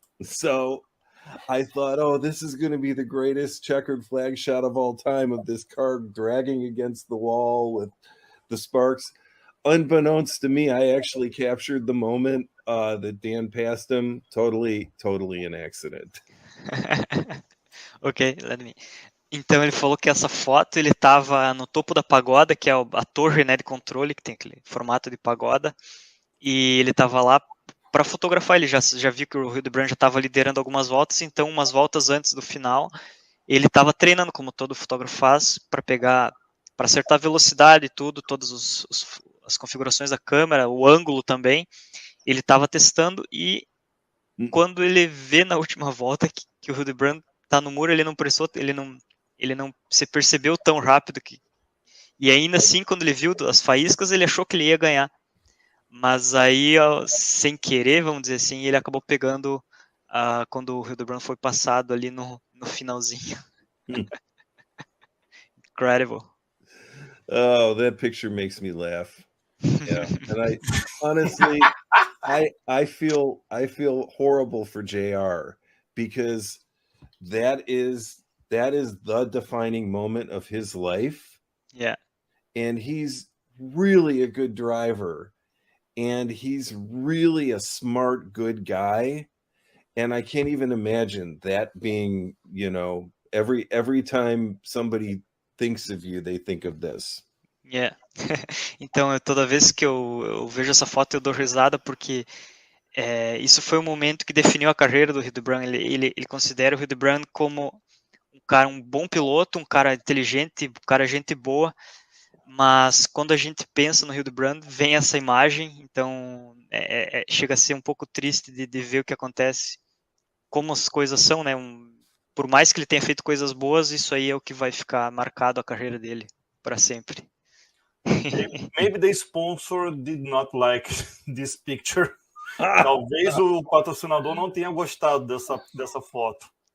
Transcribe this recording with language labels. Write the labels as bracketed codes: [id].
[en] So I thought, oh, this is going to be the greatest checkered flag shot of all time, of this car dragging against the wall with the sparks. Unbeknownst to me, I actually captured the moment that Dan passed him. Totally an accident. Ok, let me... [pt] Então ele falou que essa foto ele estava no topo da pagoda, que é a torre, né, de controle, que tem aquele formato de pagoda, e ele estava lá para fotografar. Ele já viu que o Hildebrand já estava liderando algumas voltas, então umas voltas antes do final ele estava treinando, como todo fotógrafo faz, para acertar a velocidade e tudo, todas as configurações da câmera, o ângulo também, ele estava testando. E quando ele vê na última volta que o Hildebrand tá no muro, ele não prestou, ele não se percebeu tão rápido e ainda assim, quando ele viu as faíscas, ele achou que ele ia ganhar. Mas aí, sem querer, vamos dizer assim, ele acabou pegando quando o Hildebrand foi passado ali no finalzinho. [en] Incredible. Oh, that picture makes me laugh. Yeah, and I honestly, I feel horrible for JR because that is the defining moment of his life. Yeah. And he's really a good driver, and he's really a smart, good guy. And I can't even imagine that being, every time somebody thinks of you, they think of this. Yeah. [pt] Então, toda vez que eu vejo essa foto, eu dou risada, porque isso foi o momento que definiu a carreira do Hildebrand. Ele considera o Hildebrand como um bom piloto, um cara inteligente, um cara gente boa, mas quando a gente pensa no Hildebrand, vem essa imagem, então chega a ser um pouco triste de ver o que acontece, como as coisas são, né? Por mais que ele tenha feito coisas boas, isso aí é o que vai ficar marcado a carreira dele para sempre. [en] Maybe the sponsor did not like this picture. [pt] Talvez o patrocinador não tenha gostado dessa foto.